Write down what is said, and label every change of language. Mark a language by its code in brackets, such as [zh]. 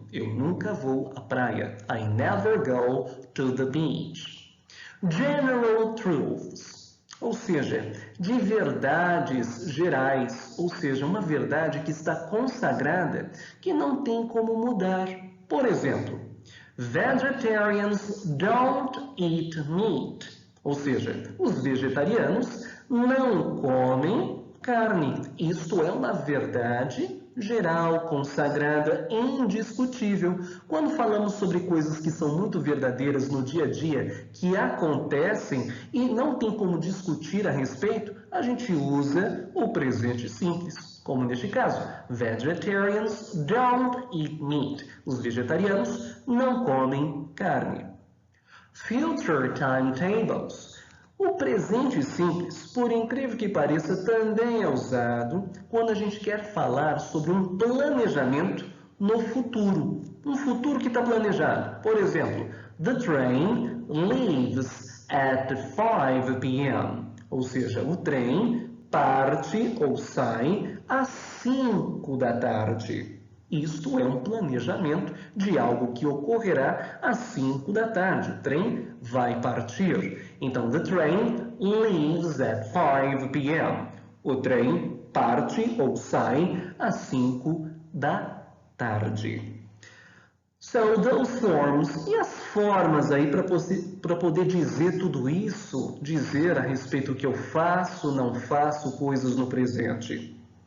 [pt] Eu nunca vou à praia. [en] I never go to the beach. [pt] General truths, ou seja, de verdades gerais, ou seja, uma verdade que está consagrada, que não tem como mudar. Por exemplo, [en] vegetarians don't eat meat. [pt] Ou seja, os vegetarianos não comem carne. Isto é uma verdade geral, consagrada, indiscutível. Quando falamos sobre coisas que são muito verdadeiras no dia a dia, que acontecem e não tem como discutir a respeito, a gente usa o presente simples. Como neste caso, [en] vegetarians don't eat meat. [pt] Os vegetarianos não comem carne. [en] Future timetables. [pt] O presente simples, por incrível que pareça, também é usado quando a gente quer falar sobre um planejamento no futuro. Um futuro que está planejado. Por exemplo, [en] the train leaves at 5 p.m. [pt] Ou seja, o trem parte ou sai às 5 da tarde. Isto é um planejamento de algo que ocorrerá às 5 da tarde. O trem vai partir. Então, [en] the train leaves at 5 p.m. [pt] O trem parte ou sai às 5 da tarde. [en] So, those forms. [pt] E as formas aí para poder dizer tudo isso, dizer a respeito do que eu faço, não faço coisas no presente.